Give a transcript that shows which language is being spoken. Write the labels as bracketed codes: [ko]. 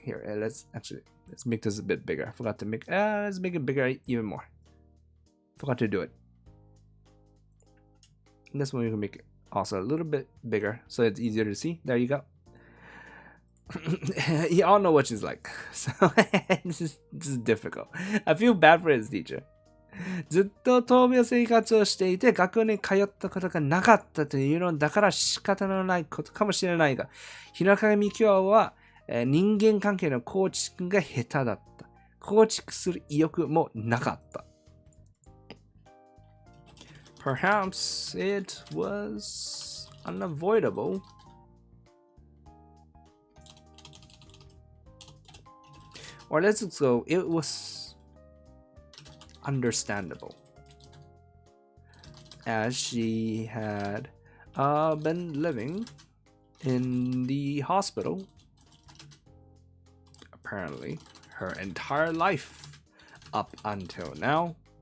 [en] Here, let's make this a bit bigger. I forgot to make, let's make it bigger even more. Forgot to do it. And this one we can make it also a little bit bigger so it's easier to see. There you go. You all know what she's like. So this is difficult. I feel bad for his teacher. [ja] ずっと闘病生活をしていて学校に通ったことがなかったというのだから仕方のないことかもしれないが、日の影みきおは人間関係の構築が下手だった。構築する意欲もなかった。 [en] Perhaps it was unavoidable. Or let's go, it was understandable, as she had been living in the hospital apparently her entire life up until now.